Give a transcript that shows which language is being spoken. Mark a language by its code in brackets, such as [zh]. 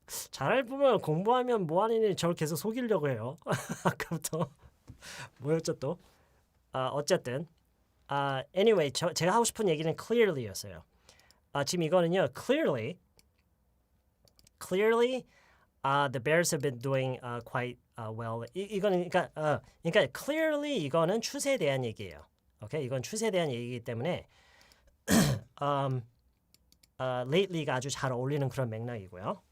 [ko] 잘 보면 공부하면 뭐하니 저를 계속 속이려고 해요. 아까부터 뭐였죠 또? 어쨌든 anyway 제가 하고 싶은 얘기는 clearly였어요. 지금 이거는요 [en] clearly the Bears have been doing quite well. [ko] 이거는 그러니까 clearly 이거는 추세에 대한 얘기예요. 오케이, 이건 추세에 대한 얘기이기 때문에 lately가 아주 잘 어울리는 그런 맥락이고요.